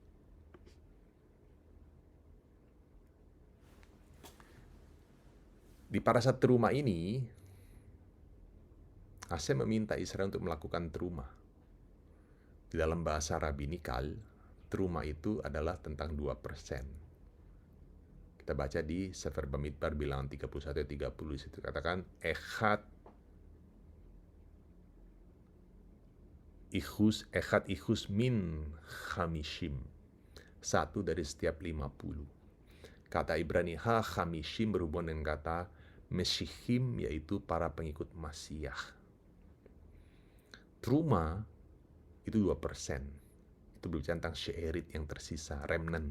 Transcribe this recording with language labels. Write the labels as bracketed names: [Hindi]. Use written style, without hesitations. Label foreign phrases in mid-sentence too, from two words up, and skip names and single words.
[Indonesian] Di parasat teruma ini, Hasem meminta Israel untuk melakukan teruma. Di dalam bahasa Rabbinikal, teruma itu adalah tentang 2%. Kita baca di Sefer Bamidbar bilangan 31-30, situ katakan [Hebrew] אחד אחז מן חמשים, [Indonesian] satu dari setiap 50. Kata Ibrani ha-chamishim berhubungan dengan kata Mesihim, yaitu para pengikut Masiah. Truma itu 2%. Itu berbicara tentang she'erit yang tersisa, remnant.